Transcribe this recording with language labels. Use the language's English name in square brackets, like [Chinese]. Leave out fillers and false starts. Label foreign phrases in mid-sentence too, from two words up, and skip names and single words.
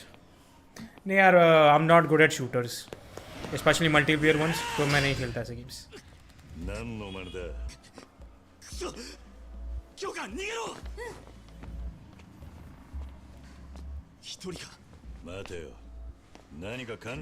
[Hindi] नहीं यार, [English] I'm not good at shooters, especially multiplayer ones. [Hindi] तो मैं नहीं खेलता ऐसे games. [Japanese] 何の真似だ教官逃げろ一人か待てよ何か勘違い